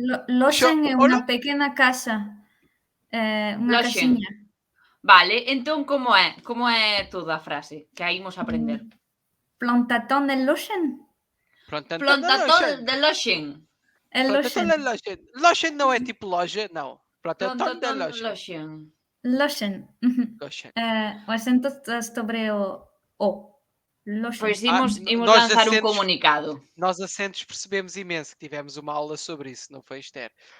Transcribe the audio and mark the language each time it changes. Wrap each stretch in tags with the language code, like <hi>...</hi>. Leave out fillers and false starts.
<gl>Loxen é unha pequena casa. Unha casiña. Vale, entón como é? Como é toda a frase que aí imos aprender? Plantatón de loxen? Plantatón de loxen.</gl> <pt>Loxen não é tipo loja, não.</pt> <gl>Plantatón de loxen. Loxen. O acento está sobre o O. Loxen. Pois imos lanzar un comunicado.</gl> <pt>Nós acentos percebemos imenso que tivemos uma aula sobre isso, não foi, Esther?</pt>